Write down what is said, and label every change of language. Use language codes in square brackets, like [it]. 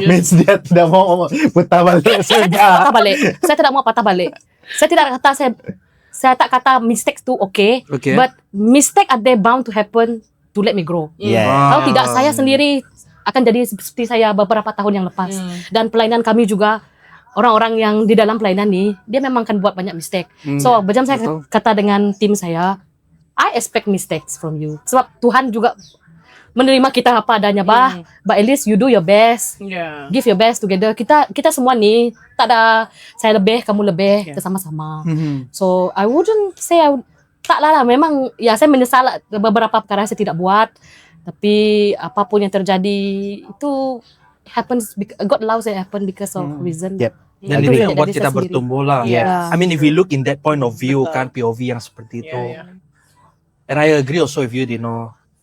[ms] Means dia tidak mau putar balik saja. Patah balik. Saya tidak mau patah balik. Saya tidak kata saya tak kata mistakes tu okay. [en] But mistake are they bound to happen to let me grow. [ms] Kalau tidak, saya sendiri akan jadi seperti saya beberapa tahun yang lepas. Dan pelayanan kami juga, orang-orang yang di dalam pelayanan ni, dia memang akan buat banyak mistake. So, macam saya kata dengan tim saya, [en] I expect mistakes from you. [ms] Sebab Tuhan juga menerima kita apa adanya, [en] but at least you do your best. Give your best together. [ms] Kita semua ni, tak ada saya lebih, kamu lebih, kita sama-sama. [en] So, I wouldn't say [ms] tak lah, memang ya saya menyesal beberapa perkara saya tidak buat, tapi apapun yang terjadi itu [en] happens, God allows it happen because of reason. [ms] Dan itu yang buat kita bertumbuh lah. [en] Yeah. I mean, if we look in that point of view, [ms] kan POV yang seperti itu. [en] And I agree also with you, Dino.